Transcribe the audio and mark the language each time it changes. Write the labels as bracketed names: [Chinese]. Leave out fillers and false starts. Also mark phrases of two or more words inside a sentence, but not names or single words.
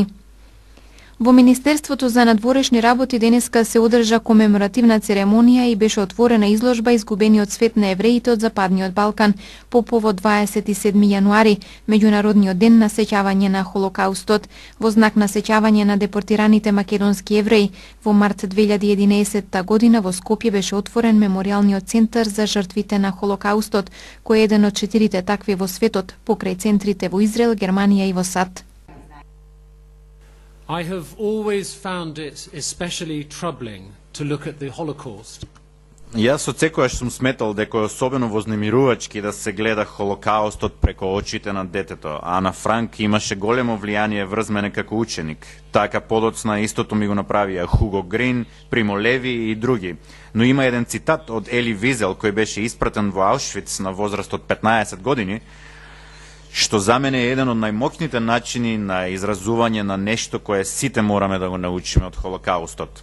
[Macedonian] Во Министерството за надворешни работи денеска се одржа комеморативна церемонија и беше отворена изложба Изгубениот свет на евреите од Западниот Балкан по повод 27 јануари, меѓународниот ден на сеќавање на Холокаустот. Во знак на сеќавање на депортираните македонски евреи, во март 2011 година во Скопје беше отворен меморијалниот центар за жртвите на Холокаустот, кој е еден од 4 такви во светот, покрај центрите во Израел, Германија и во САД. [English] I have always found it especially troubling to look at the Holocaust [Macedonian] Јас отсекогаш сум сметал дека е особено вознемирувачки да се гледа Холокаустот преко очите на детето, а Ана Франк имаше големо влијание врз мене како ученик. Така подоцна истото ми го направија Хуго Грин, Примо Леви и други. Но има еден цитат од Ели Визел кој беше испратен во Аушвиц на возраст од 15 години, што за мене е еден од најмоќните начини на изразување на нешто кое сите мораме да го научиме од Холокаустот.